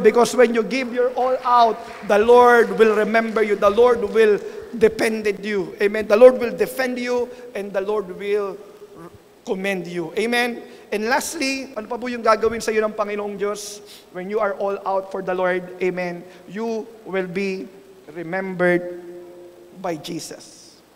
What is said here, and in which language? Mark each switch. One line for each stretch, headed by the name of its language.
English: Because when you give your all out, the Lord will remember you. The Lord will defend you. Amen. The Lord will defend you and the Lord will commend you. Amen. And lastly,
Filipino: ano pa po yung gagawin sa iyo ng Panginoong Diyos?
English: When you are all out for the Lord, amen, you will be remembered by Jesus.